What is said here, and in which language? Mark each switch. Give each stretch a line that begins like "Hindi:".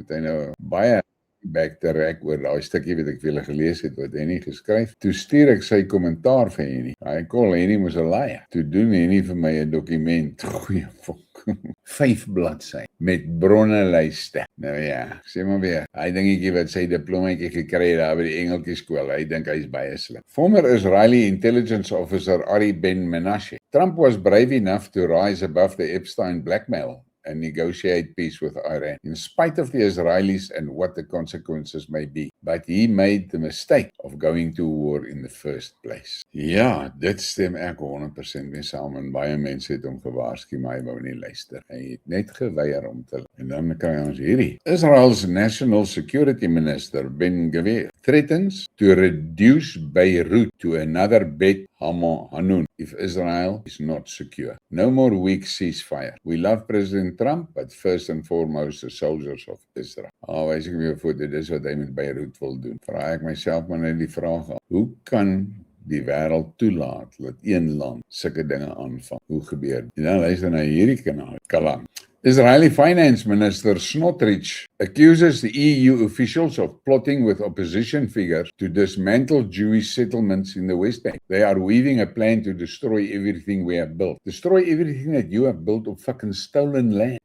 Afrikaans: Het hy nou baie back te rek oor daai stukkie wat ek vir julle gelees het, wat hy nie geskryf. Toe stuur ek sy kommentaar vir Henny. Hy call Henny mos 'n liar. Toe doen Henny vir my 'n dokument. Goeie fok. 5 bladsy met bronnelyste. Nou ja, sê maar weer. Hy dingetjie wat sy diplomaatjie gekry het daar by die Engeltjie skool. Hy dink hy's baie slim.
English: Former Israeli intelligence officer Ari Ben Menashe. Trump was brave enough to rise above the Epstein blackmail and negotiate peace with Iran, in spite of the Israelis and what the consequences may be. But he made the mistake of going to war in the first place.
Afrikaans: Ja, dit stem ek 100% mee saam, en baie mense het hom gewaarsku, maar hy wou nie luister. Hy het net geweier om te. En dan kry ons hierdie.
English: Israel's National Security Minister Ben Gvir threatens to reduce Beirut to another Bet Hanun if Israel is not secure. No more weak ceasefire. We love President Trump, but first and foremost the soldiers of Israel.
Afrikaans: Wys ek weer voor, dit is wat hy met Beirut wil doen. Vraag ek myself maar net die vraag, hoe kan die wêreld toelaat dat een land sulke dinge aanvang? Hoe gebeur dit? En dan luister na hierdie kanaal. Kalam.
English: Israeli Finance Minister Smotrich accuses the EU officials of plotting with opposition figures to dismantle Jewish settlements in the West Bank. They are weaving a plan to destroy everything we have built. Destroy everything that you have built on fucking stolen land.